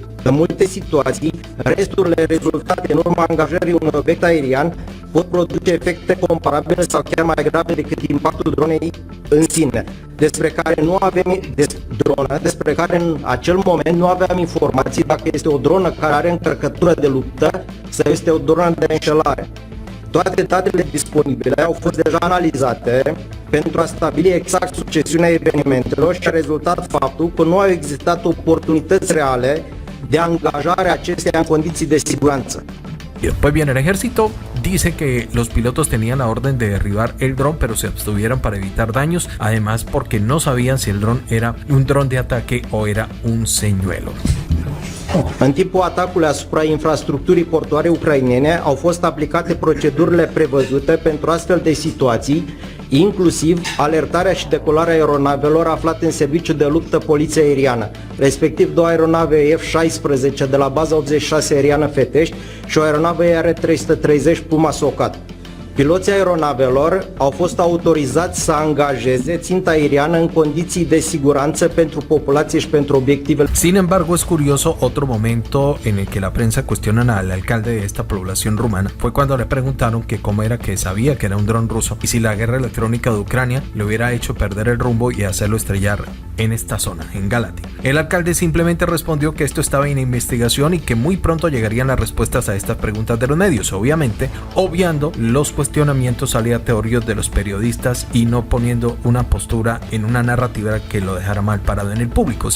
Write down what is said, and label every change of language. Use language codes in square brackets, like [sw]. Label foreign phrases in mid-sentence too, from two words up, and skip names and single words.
[ro] În multe situații, resturile rezultate în urma angajării unui obiect aerian pot produce efecte comparabile sau chiar mai grave decât impactul dronei în sine, despre care în acel moment nu aveam informații dacă este o dronă care are încărcătură de luptă sau este o dronă de înșelare. Toate datele disponibile au fost deja analizate pentru a stabili exact succesiunea evenimentelor și a rezultat faptul că nu au existat oportunități reale de angajare a acesteia în condiții de siguranță. [es] Y después viene el ejército, dice que los pilotos tenían la orden de derribar el dron, pero se abstuvieron para evitar daños, además porque no sabían si el dron era un dron de ataque o era un señuelo. [ro] În timpul atacului asupra infrastructurii portoare ucrainene au fost aplicate procedurile prevăzute pentru astfel de situații, inclusiv alertarea și decolarea aeronavelor aflate în serviciu de luptă poliție aeriană, respectiv 2 aeronave F-16 de la baza 86 aeriană Fetești și o aeronavă ER-330 Puma Socat. Piloții aeronavelor au fost autorizați să angajeze ținta aeriană în condiții de siguranță pentru populație și pentru obiectivele. [es] Sin embargo, es curioso otro momento en el que la prensa cuestiona al alcalde de esta población rumana. Fue cuando le preguntaron que cómo era que sabía que era un dron ruso y si la guerra electrónica de Ucrania le hubiera hecho perder el rumbo y hacerlo estrellar en esta zona, en Galați. El alcalde simplemente respondió que esto estaba en investigación y que muy pronto llegarían las respuestas a estas preguntas de los medios, obviamente obviando los cuestionamientos aleatorios de los periodistas y no poniendo una postura en una narrativa que lo dejara mal parado en el público.